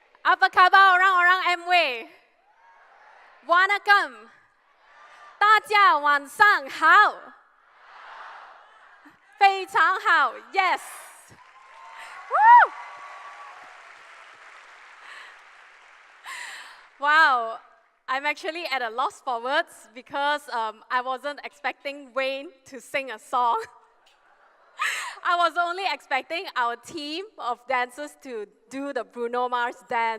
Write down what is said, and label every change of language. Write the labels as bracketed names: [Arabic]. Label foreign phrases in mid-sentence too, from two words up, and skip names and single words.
[Malay] Apa khabar orang-orang Amway? [Tamil] Wanakkam. [Chinese] 大家晚上好。非常好 Yes. Woo! [English] Wow, I'm actually at a loss for words because I wasn't expecting Wayne to sing a song. I was only expecting our team of dancers to do the Bruno Mars dance.